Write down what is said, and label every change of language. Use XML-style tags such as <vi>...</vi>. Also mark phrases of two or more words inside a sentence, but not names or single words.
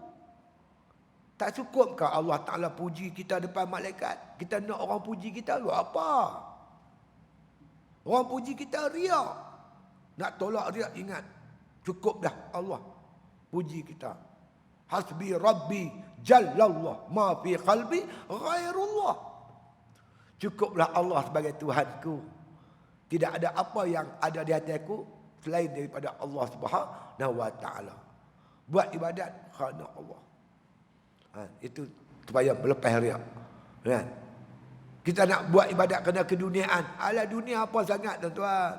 <ms>Tak cukupkah Allah Ta'ala puji kita depan malaikat? Kita nak orang puji kita, lu apa? Orang puji kita riak. Nak tolak riak, ingat. Cukup dah Allah puji kita.</ms> <ar>حسبي ربي جل الله ما في قلبي غير الله.</ar> <ms>Cukuplah Allah sebagai Tuhanku. Tidak ada apa yang ada di hatiku selain daripada Allah</ms> <ar>سبحانه وتعالى.</ar> <ms>Buat ibadat kerana Allah. Itu supaya melepas riak. Kan? Kita nak buat ibadat kerana keduniaan. Alah, dunia apa sangat tuan-tuan.</ms>